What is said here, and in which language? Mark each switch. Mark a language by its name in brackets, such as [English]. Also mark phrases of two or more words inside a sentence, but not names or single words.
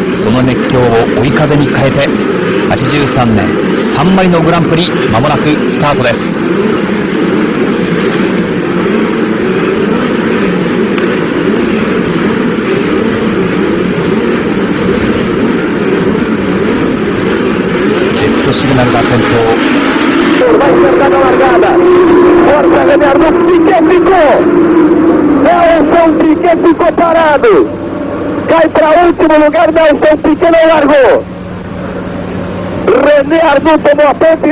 [Japanese] その熱狂を追い風に変えて83年サンマリノグランプリ、間もなくスタートです。シグナルが点灯。 [Portuguese] Vai cercar a largada. Força, Renato. Piquet ficou. Nelson Piquet ficou parado. Cai para último lugar. Nelson Piquet não largou. René Arnoux tomou a ponte.